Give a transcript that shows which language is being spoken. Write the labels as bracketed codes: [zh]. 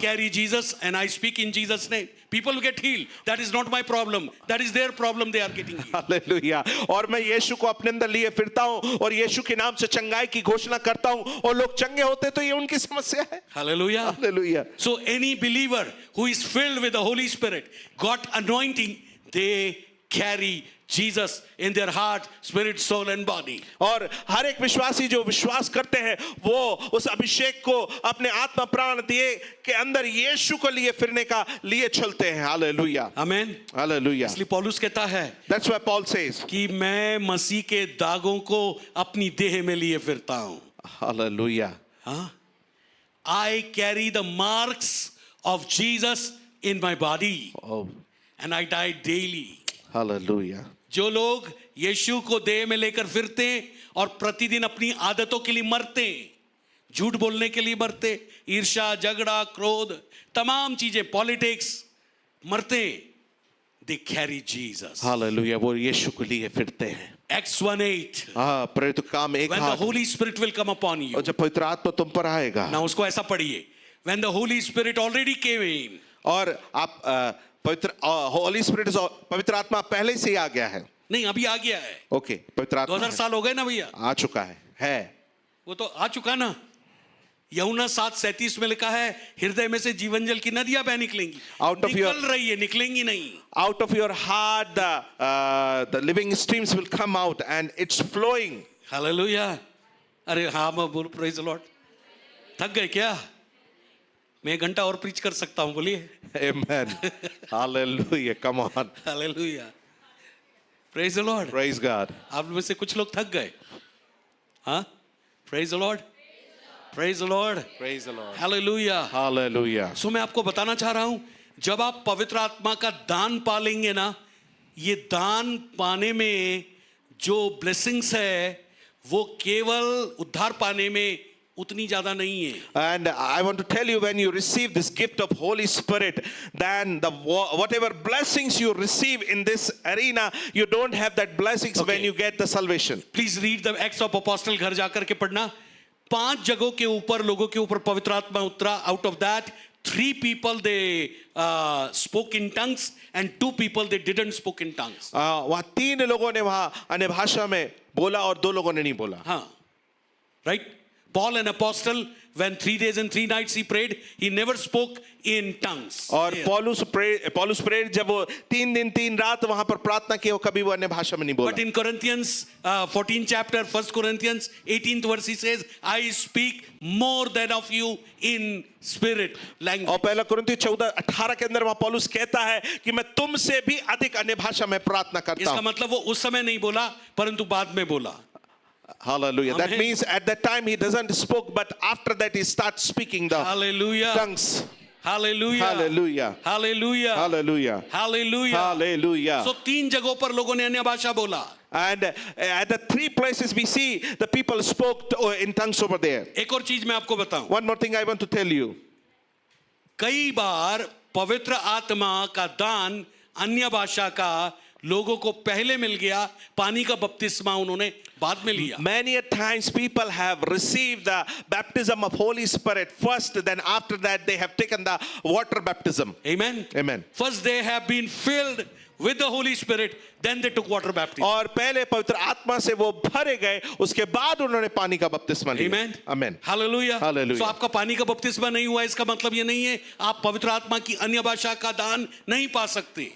[en] carry Jesus and I speak in Jesus' name. People get healed. That is not my problem. That is their problem. They are getting healed. [hi] Hallelujah. और मैं यीशु को अपने अंदर लिए फिरता हूं और यीशु के नाम से चंगाई की घोषणा करता हूं और लोग चंगे होते तो ये उनकी समस्या है। [en] Hallelujah. [hi] Hallelujah. [en] So any believer who is filled with the Holy Spirit, got anointing, they carry Jesus in their heart, spirit, soul and body. [hi] और हर एक विश्वासी जो विश्वास करते हैं वो उस अभिषेक को अपने आत्मा प्राण दिए के अंदर यीशु को लिए फिरने का लिए चलते हैं। हालेलुया। [en] Amen. [hi] हालेलुया। इसलिए पौलुस कहता है [en] That's why Paul says [hi] कि मैं मसीह के दागों को अपनी देह में लिए फिरता हूं। हालेलुया। हाँ? [en] I carry the marks of Jesus in my body Oh, and I die daily. [hi] Hallelujah. जो लोग यीशु को देह में लेकर फिरते हैं और प्रतिदिन अपनी आदतों के लिए मरते हैं, झूठ बोलने के लिए मरते, ईर्ष्या, झगड़ा, क्रोध, तमाम चीजें, पॉलिटिक्स, मरते, [en] they carry Jesus. [hi] हालेलुया। वो यीशु को लिए फिरते हैं। [en] Acts 1:8. [hi] हाँ, प्रेरित काम एक [en] When the [hi] हाथ। [en] Holy Spirit will come upon you. [hi] और जब पवित्र आत्मा तुम पर आएगा। Now उसको ऐसा पढ़िए. [en] When the Holy Spirit already came in. [hi] और आप पवित्र होली स्पिरिट पवित्र आत्मा पहले से ही आ गया है। नहीं अभी आ गया है। ओके, पवित्र आत्मा 2000 साल हो गए ना भैया। आ चुका है। वो तो आ चुका ना। यूहन्ना 7:37 में लिखा है हृदय में से जीवन जल की नदियां बह निकलेंगी। निकल रही है, निकलेंगी नहीं। [en] Out of your heart the living streams will come out and it's flowing. [hi] Hallelujah. अरे हाँ मैं बोल, प्रेज लॉर्ड। थक गए क्या? मैं 1 घंटा और प्रीच कर सकता हूँ, बोलिए। [en] Amen. Hallelujah. Come on. [hi] Hallelujah, praise Lord. [en] Praise God. [hi] आप में से कुछ लोग थक गए, हाँ? [en] Praise Lord, praise Lord, Praise the Lord. [hi] Hallelujah. [en] Hallelujah. [hi] सो मैं आपको बताना चाह रहा हूं, जब आप पवित्र आत्मा का दान पालेंगे ना, ये दान पाने में जो ब्लेसिंग्स है वो केवल उद्धार पाने में उतनी ज्यादा नहीं है। [en] And I want to tell you, when you receive this gift of Holy Spirit, then whatever blessings you receive in this arena, you don't have that blessings when Okay. you get the salvation. Please read the Acts of Apostle, [hi] घर जाकर के पढ़ना। 5 जगहों के ऊपर लोगों के ऊपर पवित्र आत्मा उतरा। [en] Out of that 3 people they spoke in tongues and 2 people they didn't spoke in tongues. [hi] वहाँ 3 लोगों ने वहाँ अन्य भाषा में बोला और 2 लोगों ने नहीं बोला. हाँ, right? [en] Paul, an apostle, when 3 days and 3 nights he prayed, he never spoke in tongues. [hi] और [en] Yeah. [hi] पौलुस प्रेरित जब वो 3 दिन 3 रात वहां पर प्रार्थना की, वो कभी वो अन्य भाषा में नहीं बोला. [en] But in Corinthians 14 chapter, 1 Corinthians 18th verse, he says, I speak more than of you in spirit language. [hi] और पहला कुरिन्थियों 14:18 के अंदर वहां पौलुस कहता है कि मैं तुमसे भी अधिक अन्य भाषा में प्रार्थना करता इसका हूं. मतलब वो उस समय नहीं बोला, परंतु बाद में बोला. [en] Hallelujah. That Amen. means at that time he doesn't spoke, but after that he starts speaking the Hallelujah. tongues. Hallelujah. Hallelujah. Hallelujah. Hallelujah. Hallelujah. Hallelujah. [hi] So 3 जगहों पर लोगों ने अन्य भाषा बोला. [en] And at the 3 places we see the people spoke in tongues over there. [hi] एक और चीज मैं आपको बताऊं. [en] One more thing I want to tell you. [hi] कई बार पवित्र आत्मा का दान अन्य भाषा का लोगों को पहले मिल गया, पानी का बपतिस्मा उन्होंने बाद में लिया. [en] Many a times people have received the baptism of Holy Spirit first, then after that they have taken the water baptism. Amen. Amen. First they have been filled with the Holy Spirit, then they took water baptism. [hi] और पहले पवित्र आत्मा से वो भरे गए, उसके बाद उन्होंने पानी का बपतिस्मा लिया. [en] Amen. Amen. Hallelujah. Hallelujah. [hi] So आपका पानी का बपतिस्मा नहीं हुआ, इसका मतलब ये नहीं है आप पवित्र आत्मा की अन्य भाषा का दान नहीं पा सकते.